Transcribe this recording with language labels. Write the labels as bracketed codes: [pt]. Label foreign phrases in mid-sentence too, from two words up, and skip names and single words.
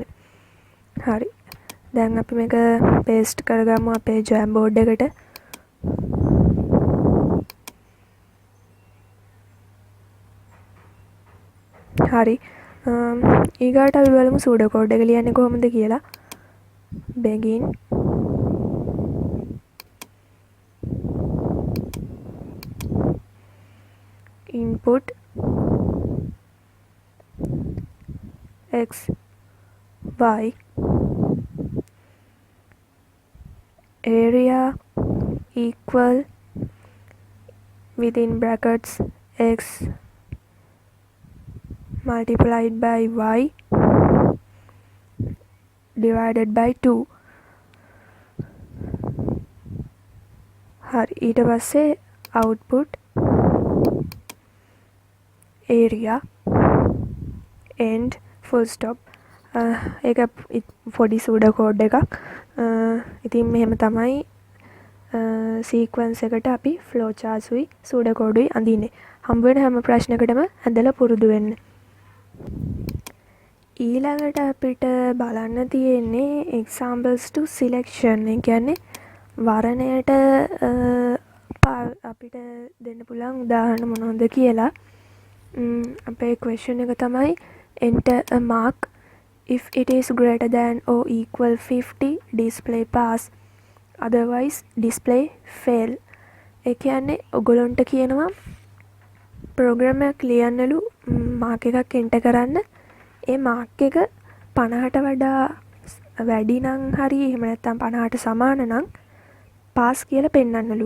[si] හරි. දැන් අපි මේක paste කරගමු අපේ Jamboard එකට. හරි. ඊගාට අපි බලමු [en] pseudo code [si] එක ලියන්නේ කොහොමද කියලා. [en] begin input x y area equal within brackets x multiplied by y divided by 2. [si] හරි. ඊට පස්සේ [en] output area and full stop. [si] ඒක පොඩි [en] pseudo code [si] එකක්. ඉතින් මෙහෙම තමයි sequence එකට අපි [en] flow charts [si] උයි [en] pseudo code [si] උයි අඳින්නේ. හම්බ වෙන හැම ප්‍රශ්නයකටම ඇඳලා පුරුදු වෙන්න. ඊළඟට අපිට බලන්න තියෙන්නේ [en] examples to selection. [si] ඒ කියන්නේ වර්ණයට අපිට දෙන්න පුළුවන් උදාහරණ මොනවද කියලා. [en] අපේ question [si] එක තමයි [en] enter a mark if it is greater than or equal 50 display pass otherwise display fail. [si] ඒ කියන්නේ ඔයගොල්ලන්ට කියනවා program එකක් ලියන්නලු mark එකක් enter කරන්න. ඒ mark එක 50ට වඩා වැඩි නම් හරි එහෙම නැත්නම් 50ට සමාන නම් pass කියලා පෙන්වන්නලු.